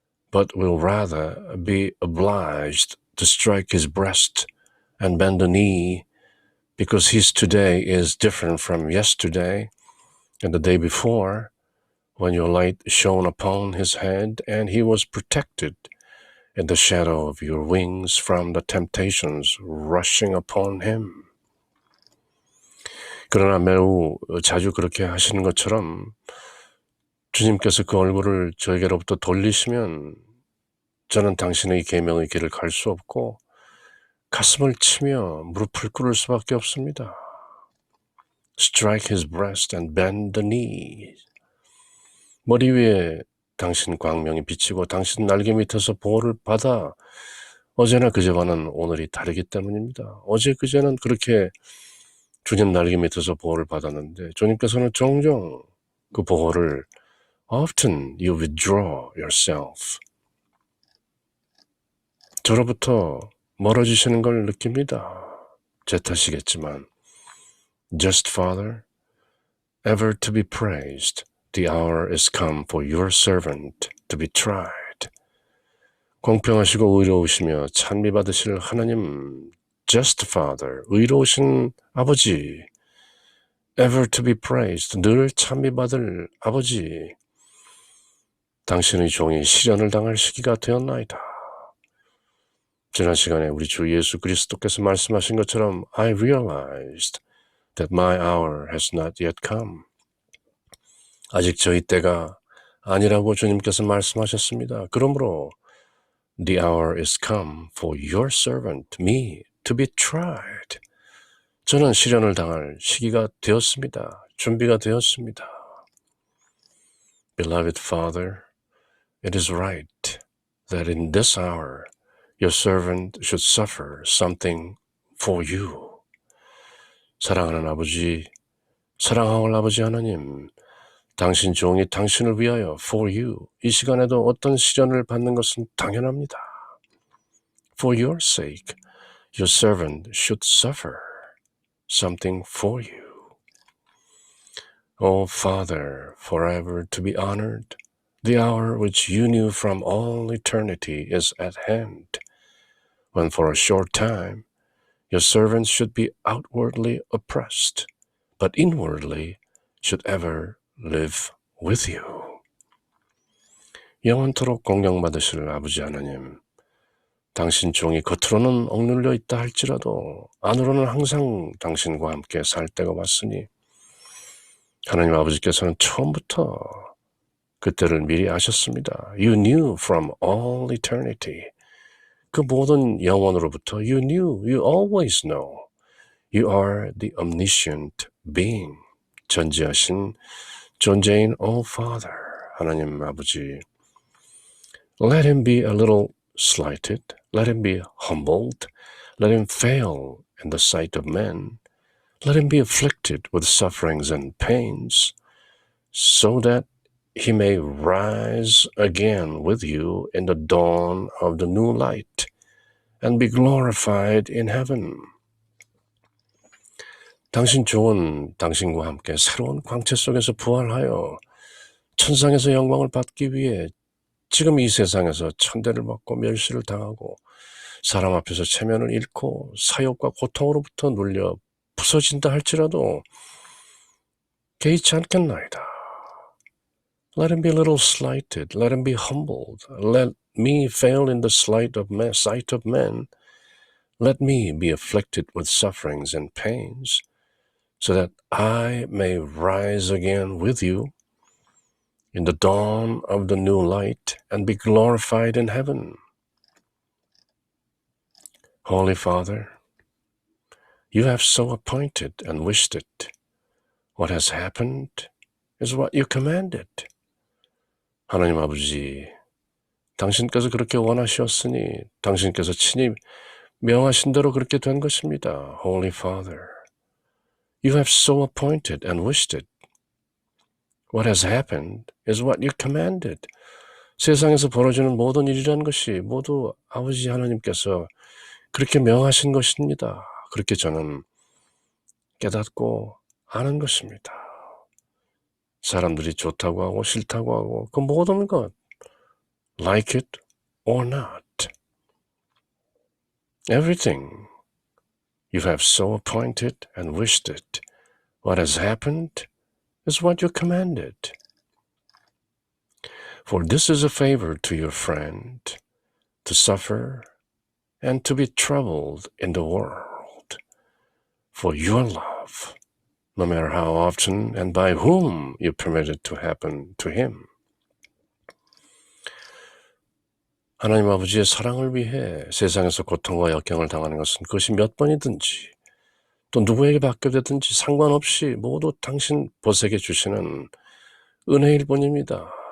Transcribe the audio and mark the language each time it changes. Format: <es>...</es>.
<en>but will rather be obliged to strike his breast and bend the knee, because his today is different from yesterday and the day before, when your light shone upon his head and he was protected in the shadow of your wings from the temptations rushing upon him.</en> <ko>그러나 매우 자주 그렇게 하시는 것처럼 주님께서 그 얼굴을 저에게로부터 돌리시면 저는 당신의 계명의 길을 갈 수 없고 가슴을 치며 무릎을 꿇을 수밖에 없습니다.</ko> <en>strike his breast and bend the knee.</en> <ko>머리 위에 당신 광명이 비치고 당신 날개 밑에서 보호를 받아 어제나 그제와는 오늘이 다르기 때문입니다. 어제 그제는 그렇게 주님 날개 밑에서 보호를 받았는데 주님께서는 종종 그 보호를</ko> <en>often you withdraw yourself.</en> <ko>저로부터 멀어지시는 걸 느낍니다. 제 탓이겠지만</ko> <en>Just Father, ever to be praised, the hour is come for your servant to be tried.</en> <ko>공평하시고 의로우시며 찬미받으실 하나님,</ko> <en>Just Father,</en> <ko>의로우신 아버지,</ko> <en>ever to be praised,</en> <ko>늘 찬미받을 아버지, 당신의 종이 시련을 당할 시기가 되었나이다. 지난 시간에 우리 주 예수 그리스도께서 말씀하신 것처럼</ko> <en>I realized that my hour has not yet come.</en> <ko>아직 저희 때가 아니라고 주님께서 말씀하셨습니다. 그러므로</ko> <en>The hour is come for your servant, me, to be tried.</en> <ko>저는 시련을 당할 시기가 되었습니다. 준비가 되었습니다.</ko> <en>Beloved Father, it is right that in this hour your servant should suffer something for you.</en> <ko>사랑하는 아버지, 사랑하올 아버지 하나님, 당신 종이 당신을 위하여</ko> <en>for you,</en> <ko>이 시간에도 어떤 시련을 받는 것은 당연합니다.</ko> <en>For your sake, your servant should suffer something for you. O Father, forever to be honored, the hour which you knew from all eternity is at hand, when for a short time your servants should be outwardly oppressed, but inwardly should ever live with you.</en> <ko>영원토록 공경받으실 아버지 하나님, 당신 종이 겉으로는 억눌려 있다 할지라도 안으로는 항상 당신과 함께 살 때가 왔으니 하나님 아버지께서는 처음부터 그때를 미리 아셨습니다.</ko> <en>You knew from all eternity.</en> <ko>그 모든 영원으로부터</ko> <en>You knew, you always know. You are the omniscient being.</en> <ko>전지하신 존재인</ko> <en>O Father,</en> <ko>하나님 아버지.</ko> <en>Let him be a little slighted. Let him be humbled. Let him fail in the sight of men. Let him be afflicted with sufferings and pains, so that he may rise again with you in the dawn of the new light and be glorified in heaven.</en> <ko>당신 종은 당신과 함께 새로운 광채 속에서 부활하여 천상에서 영광을 받기 위해 지금 이 세상에서 천대를 받고 멸시를 당하고 사람 앞에서 체면을 잃고 사욕과 고통으로부터 눌려 부서진다 할지라도 개의치 않겠나이다.</ko> <en>Let him be a little slighted. Let him be humbled. Let me fail in the sight of men. Let me be afflicted with sufferings and pains, so that I may rise again with you in the dawn of the new light and be glorified in heaven. Holy Father, you have so appointed and wished it. What has happened is what you commanded.</en> <ko>하나님 아버지, 당신께서 그렇게 원하셨으니 당신께서 친히 명하신 대로 그렇게 된 것입니다.</ko> <en>Holy Father, you have so appointed and wished it. What has happened is what you commanded.</en> <ko>세상에서 벌어지는 모든 일이라는 것이 모두 아버지 하나님께서 그렇게 명하신 것입니다. 그렇게 저는 깨닫고 아는 것입니다. 사람들이 좋다고 하고 싫다고 하고 그 모든 것,</ko> <en>like it or not, everything you have so appointed and wished it. What has happened is what you commanded. For this is a favor to your friend, to suffer and to be troubled in the world, for your love, no matter how often and by whom you permit it to happen to him.</en> <ko>하나님 아버지의 사랑을 위해 세상에서 고통과 역경을 당하는 것은 그것이 몇 번이든지 또 누구에게 맡겨되든지 상관없이 모두 당신 보색해 주시는 은혜일 뿐입니다.</ko>